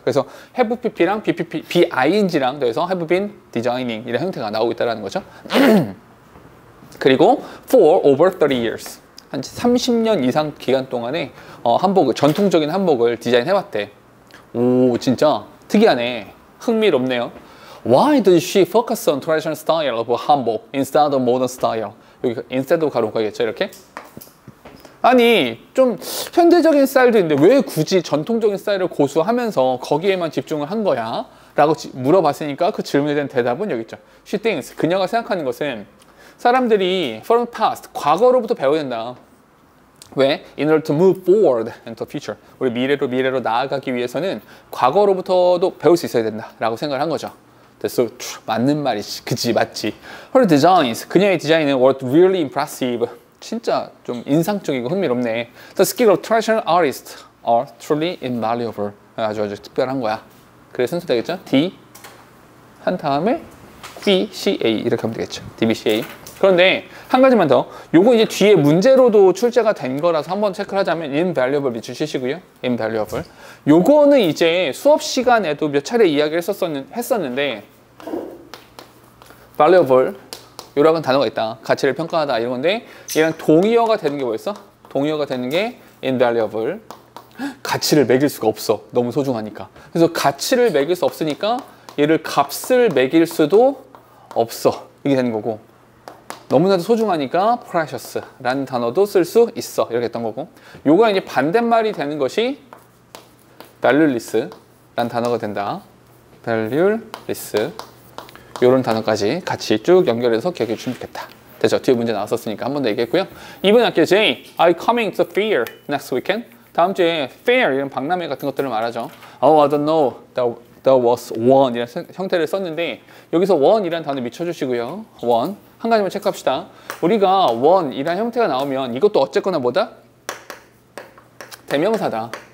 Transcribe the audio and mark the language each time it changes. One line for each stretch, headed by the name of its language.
Korean: 그래서 have pp랑 bing랑 더해서
English: have been designing
Korean: 이런 형태가 나오고 있다는 거죠. 그리고
English: for over 30 years
Korean: 한 30년 이상 기간 동안에 전통적인 한복을 디자인해왔대. 오 진짜 특이하네. 흥미롭네요.
English: Why did she focus on traditional style of 한복 instead of modern style?
Korean: 여기 instead of 가로 가겠죠 이렇게? 아니 좀 현대적인 스타일도 있는데 왜 굳이 전통적인 스타일을 고수하면서 거기에만 집중을 한 거야? 라고 물어봤으니까 그 질문에 대한 대답은 여기 있죠.
English: She thinks,
Korean: 그녀가 생각하는 것은 사람들이
English: from the past,
Korean: 과거로부터 배워야 된다. 왜?
English: In order to move forward into the future.
Korean: 우리 미래로 나아가기 위해서는 과거로부터도 배울 수 있어야 된다 라고 생각을 한 거죠.
English: So true.
Korean: 맞는 말이지. 그치 맞지.
English: Her designs,
Korean: 그녀의 디자인은
English: were really impressive.
Korean: 진짜 좀 인상적이고 흥미롭네.
English: The skill of traditional artists are truly invaluable.
Korean: 아주 특별한 거야. 그래 순서 되겠죠? D 한 다음에 BCA 이렇게 하면 되겠죠. DBCA. 그런데 한 가지만 더. 요거 이제 뒤에 문제로도 출제가 된 거라서 한번 체크를 하자면 invaluable 밑줄 치시고요. invaluable. 요거는 이제 수업 시간에도 몇 차례 이야기를 했었는데 valuable 요라는 단어가 있다. 가치를 평가하다 이런 건데 얘랑 동의어가 되는 게 뭐였어? 동의어가 되는 게 invaluable. 가치를 매길 수가 없어. 너무 소중하니까. 그래서 가치를 매길 수 없으니까 얘를 값을 매길 수도 없어. 이게 되는 거고 너무나도 소중하니까 precious라는 단어도 쓸 수 있어. 이렇게 했던 거고 요거 이제 반대말이 되는 것이 valueless라는 단어가 된다. valueless 요런 단어까지 같이 쭉 연결해서 기억해 주시면 좋겠다. 됐죠? 뒤에 문제 나왔었으니까 한 번 더 얘기했고요. 이번 학기에
English: Jay, are you coming to the fair next weekend?
Korean: 다음 주에 fair 이런 박람회 같은 것들을 말하죠.
English: Oh, I don't know. There was one
Korean: 이라는 형태를 썼는데 여기서 one이라는 단어 미쳐주시고요. one 한 가지만 체크합시다. 우리가 one이라는 형태가 나오면 이것도 어쨌거나 뭐다? 대명사다.